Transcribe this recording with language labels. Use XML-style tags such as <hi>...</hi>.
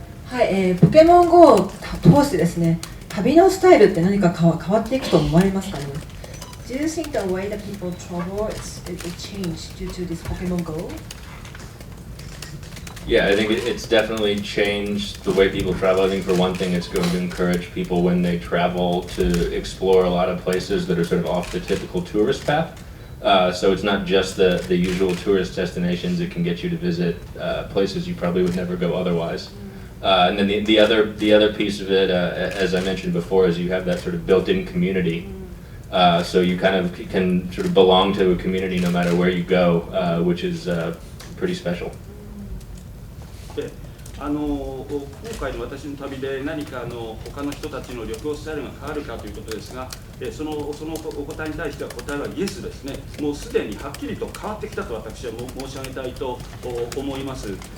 <ja>はい、ポケモン GO を通してですね、旅のスタイルって何か変わっていくと思われますかね？</ja> <en>Do you think the way that people travel it changed due to this Pokemon GO? Yeah, I think it's definitely changed the way people travel. I think for one thing, it's going to encourage people when they travel to explore a lot of places that are sort of off the typical tourist path. So it's not just the usual tourist destinations. It can get you to visit places you probably would never go otherwise. And then the other piece of it, as I mentioned before, is you have that sort of built-in community. So you kind of can sort of belong to a community no matter where you go, which is pretty special.</en> <ja>今回の私の旅で何か他の人たちの旅行スタイルが変わるかということですが、そのお答えに対しては答えはイエスですね。もうすでにはっきりと変わってきたと私は申し上げたいと思います。</ja>